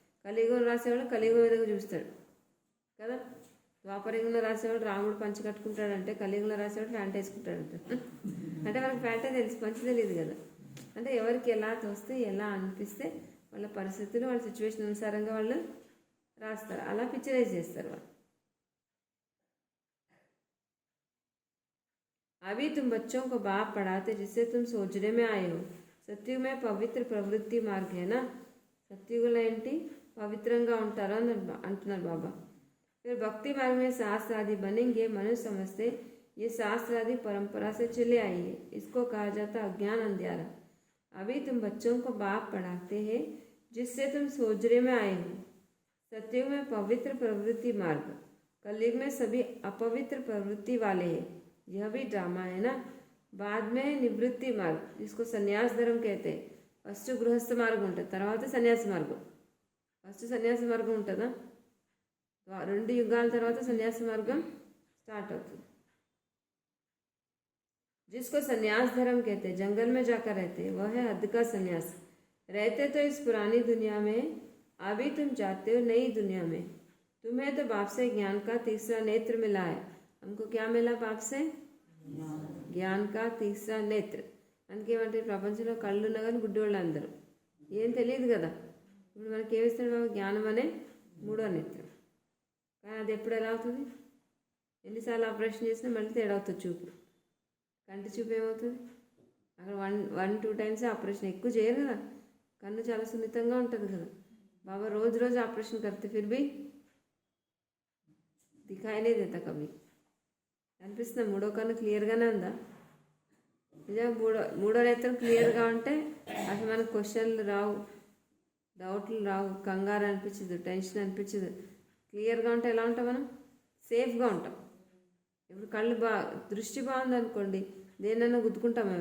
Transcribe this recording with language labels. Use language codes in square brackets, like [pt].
[te] కలియుగం రాసేవాళ్ళు కలియుగం విధంగా చూపిస్తాడు కదా. ద్వాపరయుగంలో రాసేవాడు రాముడు పంచి కట్టుకుంటాడంటే, కలియుగంలో రాసేవాడు ప్యాంట్ వేసుకుంటాడంట. అంటే మనకు ప్యాంటే తెలుసు, పంచి తెలియదు కదా. అంటే ఎవరికి ఎలా తోస్తే, ఎలా అనిపిస్తే వాళ్ళ పరిస్థితులు, వాళ్ళ సిచ్యువేషన్ అనుసారంగా వాళ్ళు రాస్తారు, అలా పిక్చరైజ్ చేస్తారు వాళ్ళు. [hi] अभी तुम बच्चों को बाप पढ़ाते जिससे तुम सोचने में आए हो. सत्युग में पवित्र प्रवृत्ति मार्ग है ना. [te] సత్యుగులు ఏంటి? పవిత్రంగా ఉంటారు అని అంటున్నారు బాబా. [hi] फिर भक्ति मार्ग में शास्त्र आदि बनेंगे. मनुष्य समझते ये शास्त्र आदि परंपरा से चले आई है, इसको कहा जाता अज्ञान अंधियारा. अभी तुम बच्चों को बाप पढ़ाते हैं जिससे तुम सोचने में आए हो. सत्युग में पवित्र प्रवृत्ति मार्ग, कलयुग में सभी अपवित्र प्रवृत्ति वाले हैं. यह भी ड्रामा है ना. बाद में निवृत्ति मार्ग, जिसको सन्यास धर्म कहते हैं. [te] ఫస్ట్ గృహస్థ మార్గం ఉంటుంది, తర్వాత సన్యాసి మార్గం. ఫస్ట్ సన్యాసి మార్గం ఉంటుందా? 2 యుగాల తర్వాత సన్యాసి మార్గం స్టార్ట్ అవుతుంది. [hi] जिसको सन्यास धर्म कहते हैं, जंगल में जाकर रहते हैं, वह है हद का सन्यास. रहते तो इस पुरानी दुनिया में, अभी तुम जाते हो नई दुनिया में. तुम्हें तो बाप से ज्ञान का तीसरा नेत्र मिला है. हमको क्या मिला बाप से? ज्ञान का तीसरा नेत्र. [te] అందుకేమంటే ప్రపంచంలో కళ్ళు ఉన్నా కానీ గుడ్డి వాళ్ళు అందరూ, ఏం తెలియదు కదా. ఇప్పుడు మనకి ఏమిస్తాడు బాబు? జ్ఞానం అనే 3వ నేత్రం. కానీ అది ఎప్పుడు ఎలా అవుతుంది? ఎన్నిసార్లు ఆపరేషన్ చేసినా మళ్ళీ తేడా అవుతుంది చూపు. కంటి చూపు ఏమవుతుంది? అక్కడ 1-2 టైమ్స్ ఆపరేషన్, ఎక్కువ చేయరు కదా. కన్ను చాలా సున్నితంగా ఉంటుంది కదా. బాబా రోజు ఆపరేషన్ [hi] करते फिर भी दिखाई नहीं देता कभी. [te] అనిపిస్తుందా? 3వ కన్ను క్లియర్గానే ఉందా? నిజంగా 3వ నేత్రం క్లియర్గా ఉంటే అసలు మనకు క్వశ్చన్లు రావు, డౌట్లు రావు, కంగారు అనిపించదు, టెన్షన్ అనిపించదు. క్లియర్గా ఉంటే ఎలా ఉంటాం? మనం సేఫ్గా ఉంటాం. ఇప్పుడు కళ్ళు దృష్టి బాగుంది అనుకోండి, దేన్నైనా గుద్దుకుంటామా?